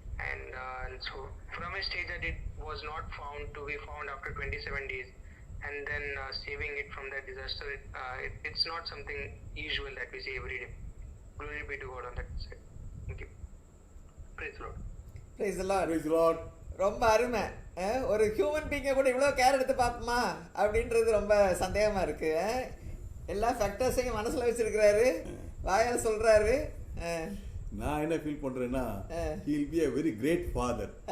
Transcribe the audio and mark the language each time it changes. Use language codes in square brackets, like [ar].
[en] And so from a stage that it was not found to be found after 27 days, and then saving it from that disaster, it's not something usual that we see every day. Glory be to God on that side. Thank you. Praise the Lord. Praise the Lord. Praise the Lord. [ta] ரொம்ப அருமை. ஒரு human பீங்கை கூட இவ்வளோ care எடுத்து பார்ப்போமா அப்படின்றது ரொம்ப சந்தேகமாக இருக்கு. எல்லா ஃபேக்டர்ஸையும் மனசில் வச்சிருக்கிறாரு, வாயால் சொல்கிறாரு. நான் என்ன ஃபீல் பண்றேன்னா [en] he'll be a very great father.